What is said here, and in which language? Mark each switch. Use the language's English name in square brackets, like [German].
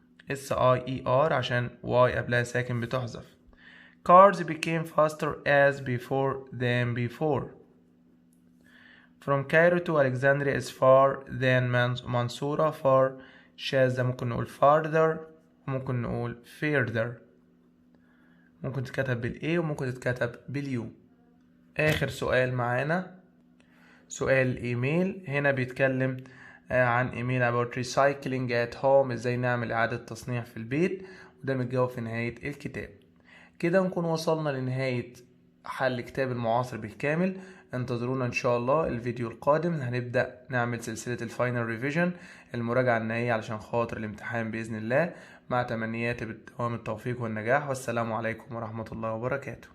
[Arabic] NOISIER عشان Y قبلها ساكن بتحذف. [English] Cars became faster as before than before. From Cairo to Alexandria is far than منصورة. [Arabic] far شاذة ممكن نقول farther وممكن نقول further. ممكن تتكتب بالA وممكن تتكتب باليو. آخر سؤال معانا سؤال الإيميل. هنا بيتكلم عن إيميل [English] about recycling at home. [Arabic] إزاي نعمل إعادة تصنيع في البيت. وده متجاوب في نهاية الكتاب. كده نكون وصلنا لنهاية حل كتاب المعاصر بالكامل. انتظرونا ان شاء الله الفيديو القادم، هنبدأ نعمل سلسلة الفاينل ريفيجن، المراجعة النهائية علشان خاطر الامتحان بإذن الله، مع تمنياتي بالدوام التوفيق والنجاح. والسلام عليكم ورحمة الله وبركاته.